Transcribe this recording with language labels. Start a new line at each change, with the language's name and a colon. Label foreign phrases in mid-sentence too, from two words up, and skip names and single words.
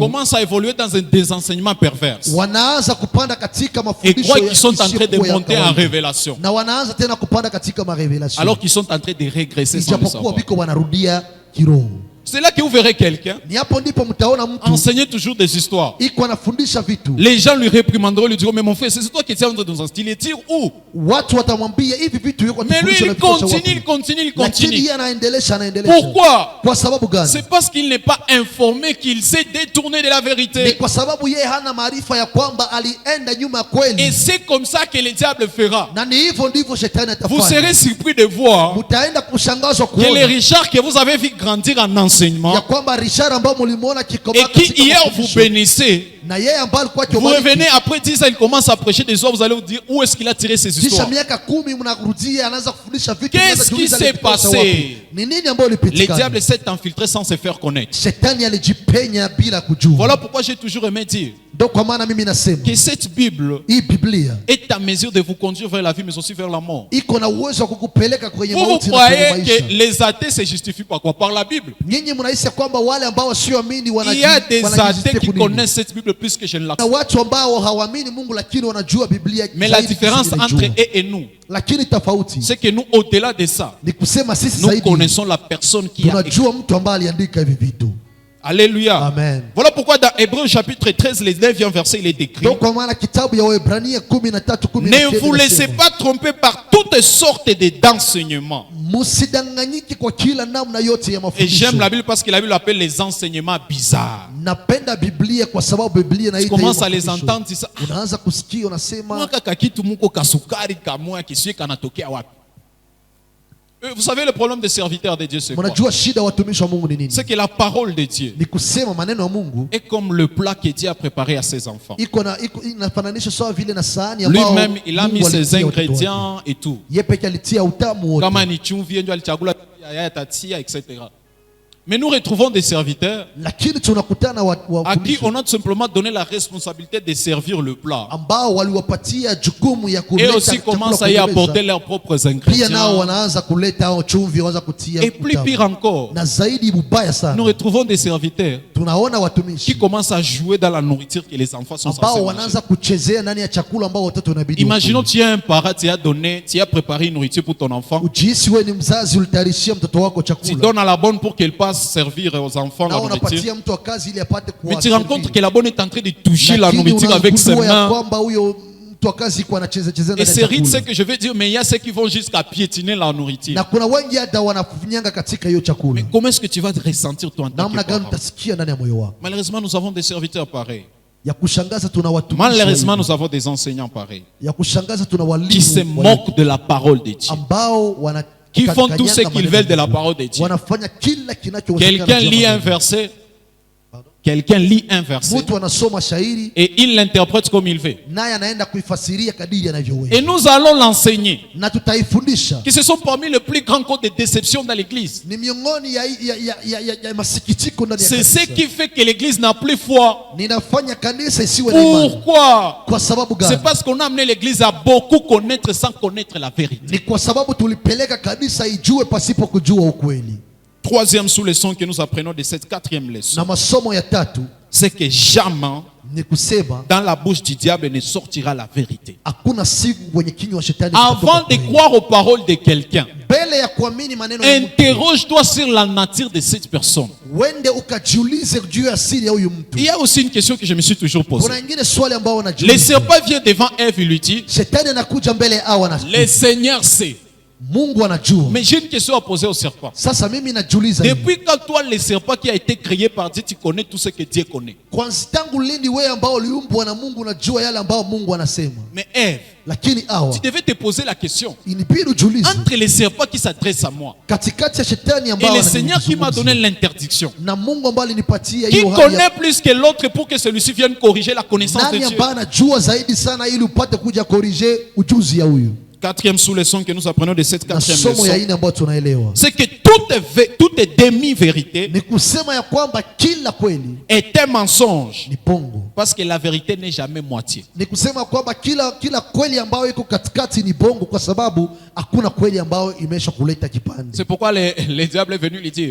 French: commencent à évoluer dans des enseignements pervers
Swahili: wanaanza kupanda katika
French: et
Swahili: mafundisho
French: croient qu'ils sont en train de
Swahili: yasiyokuwa ya
French: monter en
Swahili: kawaida.
French: révélation,
Swahili: Na wanaanza tena kupanda katika marevelation,
French: alors qu'ils sont en train de régresser sans le
Swahili: ijapokuwa
French: savoir.
Swahili: biko wanarudia kiroho.
French: C'est là que vous verrez quelqu'un
Swahili: Ni hapo ndipo mtaona mtu
French: enseigner toujours des histoires.
Swahili: iko anafundisha vitu,
French: Les gens lui réprimanderont, lui diront: mais mon frère, c'est toi qui es en train de nous enseigner. Il tire où?
Swahili: watu watamwambia hivi vitu yuko
French: Mais lui,
Swahili: atufundisha
French: il
Swahili: na vitosha
French: continue,
Swahili: wapi?
French: il continue, il
Swahili: Lakini
French: continue.
Swahili: yeye anaendelesha.
French: Pourquoi?
Swahili: Kwa sababu gani?
French: C'est parce qu'il n'est pas informé qu'il s'est détourné de la
Swahili: Ni
French: vérité.
Swahili: kwa sababu yeye hana maarifa ya kwamba alienda nyuma ya kweli,
French: Et c'est comme ça que le diable fera.
Swahili: na ni hivyo ndivyo shetani
French: Vous
Swahili: atafanya.
French: serez surpris de voir
Swahili: Mtaenda kushangazwa
French: que les
Swahili: kuona
French: Richards que vous avez vu grandir en enseignement
Swahili: ya kwamba Richard ambao mlimuona
French: et
Swahili: kikomaa
French: qui
Swahili: katika
French: hier vous
Swahili: mafundisho,
French: bénissez,
Swahili: na yeye ambaye alikuwa
French: vous
Swahili: kiongozi,
French: revenez après 10 ans, il commence à prêcher des histoires, vous allez vous dire: où est-ce qu'il a tiré ces
Swahili: kisha
French: histoires?
Swahili: miaka 10 mnarudia, anaanza kufundisha vitu.
French: Qu'est-ce
Swahili: mnaanza
French: qui
Swahili: kuuliza
French: s'est
Swahili: alitoka
French: passé?
Swahili: wapi? Ni nini ambayo
French: Le
Swahili: ilipitikana?
French: diable s'est infiltré sans se faire connaître.
Swahili: Shetani alijipenya bila kujua.
French: Voilà pourquoi j'ai toujours aimé dire
Swahili: Ndio kwa maana mimi nasema
French: que cette Bible
Swahili: hii Biblia
French: est à mesure de vous conduire vers la vie, mais aussi vers la mort.
Swahili: iko na uwezo wa kukupeleka kwenye
French: Vous
Swahili: mauti na kwenye
French: croyez
Swahili: maisha.
French: que les athées se justifient par quoi? Par la Bible.
Swahili: Nyinyi mnahisi kwamba wale ambao wasioamini
French: Il y a des athées
Swahili: wanajisikia
French: qui
Swahili: kunini?
French: connaissent cette Bible plus que je ne la
Swahili: Na
French: connais.
Swahili: watu ambao hawaamini Mungu lakini wanajua Biblia
French: Mais la
Swahili: zaidi
French: différence
Swahili: kuliko
French: entre
Swahili: inaijua.
French: eux et nous,
Swahili: Lakini tofauti
French: c'est que nous, au-delà de ça,
Swahili: ni kusema sisi
French: nous
Swahili: zaidi
French: connaissons la personne qui a écrit.
Swahili: tunajua mtu ambaye aliandika hivi vitu.
French: Alléluia. Amen. Voilà pourquoi dans Hébreux chapitre 13, les 9e verset, il est écrit:
Swahili: Ndio kwa maana kitabu ya Waebrania 13:19
French: ne vous laissez
Swahili: inasema,
French: pas tromper par toutes sortes d'enseignements.
Swahili: msidanganyike kwa kila namna yote ya
French: Et
Swahili: mafundisho.
French: j'aime la Bible parce que la Bible appelle les enseignements bizarres.
Swahili: Napenda Biblia kwa sababu Biblia
French: Tu
Swahili: inaita
French: commences
Swahili: hiyo
French: à les
Swahili: mafundisho.
French: entendre, tu sais,
Swahili: Unaanza kusikia unasema mwaka kakitu muko kasukari kamoya kiswe kanatokea wapi?
French: Vous savez le problème des serviteurs de Dieu, c'est quoi?
Swahili: mnajua shida watumishi wa Mungu ni nini?
French: C'est que la parole de Dieu
Swahili: Ni kusema maneno ya Mungu
French: est comme le plat que Dieu a préparé à ses enfants.
Swahili: inafananisha sawa vile na sahani ambayo
French: Lui-même, il a mis
Swahili: Mungu
French: ses
Swahili: alitia watoto wake.
French: ingrédients et tout.
Swahili: Yeye pekee alitia utamu wote. Kama ni chumvi ndio alichagula ya tatia,
French: etc. Mais nous retrouvons des serviteurs
Swahili: lakini tunakutana
French: à qui
Swahili: watumishi
French: on a tout simplement donné la responsabilité de servir le plat.
Swahili: ambao waliwapatia jukumu ya
French: Et
Swahili: kuleta
French: aussi
Swahili: chakula
French: commencent à
Swahili: kwenye
French: y
Swahili: meza.
French: apporter leurs propres
Swahili: Pia nao
French: ingrédients.
Swahili: wanaanza kuleta hao chumvi, wanaanza kutia
French: Et plus
Swahili: utamu.
French: pire encore,
Swahili: Na zaidi mbaya
French: nous
Swahili: sana,
French: retrouvons des serviteurs
Swahili: tunaona
French: qui
Swahili: watumishi
French: commencent à jouer dans la nourriture que les enfants sont
Swahili: ambao
French: censés
Swahili: wanaanza
French: manger.
Swahili: kuchezea ndani ya chakula ambao watoto wanabidi
French: Imaginons
Swahili: wakule.
French: tu as un parent, tu as préparé une nourriture pour ton enfant.
Swahili: Ujihisi wewe ni mzazi, ulitayarishia mtoto wako
French: Tu
Swahili: chakula
French: donnes à la bonne pour qu'elle passe servir aux enfants
Swahili: na
French: la nourriture.
Swahili: unapatia mtu wa kazi ili apate
French: Mais tu rends compte que la bonne est en train de toucher la
Swahili: lakini
French: nourriture avec ses
Swahili: unagundua ya
French: mains.
Swahili: kwamba huyo mtu wa kazi iko anacheza cheza
French: Et
Swahili: ndani
French: c'est
Swahili: ya
French: rite ce
Swahili: chakula,
French: que je veux dire, mais il y a ceux qui vont jusqu'à piétiner la nourriture.
Swahili: na kuna wengi hata wanafinyanga katika hiyo chakula.
French: Mais comment est-ce que tu vas te ressentir toi en tant
Swahili: Namna
French: que
Swahili: gani
French: parent?
Swahili: utasikia ndani ya moyo wako?
French: Malheureusement, nous avons des serviteurs pareils.
Swahili: Ya kushangaza tuna watumishi
French: Malheureusement,
Swahili: wa
French: nous avons des enseignants pareils
Swahili: ya kushangaza tuna
French: qui se
Swahili: walimu
French: moquent de la parole de Dieu,
Swahili: ambao wana
French: qui font tout ce
Swahili: kanyanga
French: qu'ils
Swahili: maneno
French: veulent de
Swahili: ya
French: la
Swahili: Mungu.
French: parole de Dieu.
Swahili: Wanafanya kila kinachowezekana.
French: Quelqu'un
Swahili: juu ya
French: lit un
Swahili: maneno.
French: verset, quelqu'un lit un verset
Swahili: Mtu anasoma shairi
French: et il l'interprète comme il veut.
Swahili: naye anaenda kuifasiria kadiri
French: Et
Swahili: anavyoweza,
French: nous allons l'enseigner.
Swahili: na tutaifundisha.
French: Que ce sont parmi les plus grands codes de déception dans l'église.
Swahili: Ni miongoni ya masikitiko ndani ya
French: C'est ce
Swahili: kanisa.
French: qui fait que l'église n'a plus foi.
Swahili: Ninafanya kanisa isiwe na imani.
French: Pourquoi?
Swahili: Kwa sababu
French: C'est
Swahili: gani?
French: parce qu'on a amené l'église à beaucoup connaître sans connaître la vérité.
Swahili: Ni kwa sababu tulipeleka kanisa ijue pasipo kujua ukweli.
French: Troisième sous-leçon que nous apprenons de cette quatrième leçon,
Swahili: Na masomo ya tatu
French: c'est que jamais
Swahili: ni kusema
French: dans la bouche du diable ne sortira la vérité.
Swahili: hakuna siku kwenye kinywa wa shetani
French: Avant
Swahili: kitatoka
French: de
Swahili: kweli.
French: croire aux paroles de quelqu'un,
Swahili: Mbele ya kuamini maneno ya mtu,
French: interroge-toi sur la nature de cette personne.
Swahili: wende ukajiulize juu ya asili ya huyu mtu.
French: Il y a aussi une question que je me suis toujours posée.
Swahili: Kuna ingine swali ambao
French: Le
Swahili: wanajiuliza.
French: serpent vient devant Ève et lui dit,
Swahili: Shetani anakuja mbele ya Hawa na
French: le Seigneur sait.
Swahili: Mungu anajua.
French: Mais j'ai une question à poser au serpent.
Swahili: Sasa mimi najiuliza hivi.
French: Depuis quand toi, le serpent qui a été créé par Dieu, tu connais tout ce que Dieu connaît?
Swahili: Kwanza tangu lini wewe ambao uliumbwa na Mungu unajua yale ambao Mungu anasema?
French: Mais Ève,
Swahili: Lakini Hawa
French: tu devais te poser la question.
Swahili: inibidi ujiulize
French: Entre les serpents qui s'adressent à moi
Swahili: katikati ya shetani
French: et
Swahili: ambao
French: le Seigneur qui m'a donné l'interdiction,
Swahili: na Mungu ambaye alinipatia
French: qui
Swahili: hiyo hali
French: connaît
Swahili: ya
French: plus que l'autre pour que celui-ci vienne corriger la connaissance de
Swahili: nani
French: Dieu?
Swahili: ambaye anajua zaidi sana ili upate kuja korije ujuzi ya huyu.
French: Quatrième sous-leçon que nous apprenons de cette
Swahili: Na
French: quatrième
Swahili: somo ya
French: leçon,
Swahili: ine ambayo tunaelewa
French: c'est que toute demi-vérité
Swahili: ni kusema ya kwamba kila kweli
French: est un mensonge.
Swahili: ni pongo.
French: Parce que la vérité n'est jamais moitié.
Swahili: Ni kusema kwamba kila kweli ambayo iko katikati ni bongo, kwa sababu hakuna kweli ambayo imesha kuleta kipande.
French: C'est pourquoi le diable est venu lui dire,